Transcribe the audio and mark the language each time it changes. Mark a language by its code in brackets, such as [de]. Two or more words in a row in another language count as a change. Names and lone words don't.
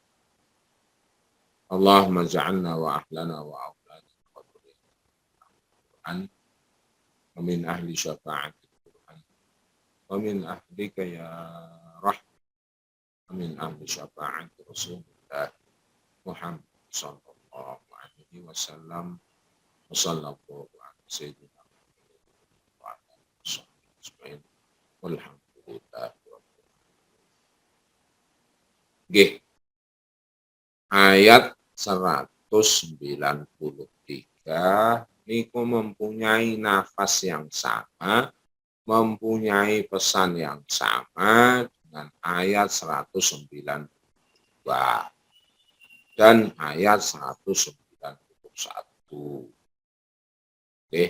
[ar] اللهم اجعلنا وأهلنا وأولادنا وذريتنا ومن أهل شفاعة القرآن ومن أهلك يا رحمة ومن أهل شفاعة رسول الله محمد صلى الله عليه وسلم وصلى الله على سيدنا محمد وعلى آله وصحبه أجمعين والحمد لله. [id] Nggih, ayat 193 niku mempunyai nafas yang sama, mempunyai pesan yang sama dengan ayat 192 dan ayat 191. Oke.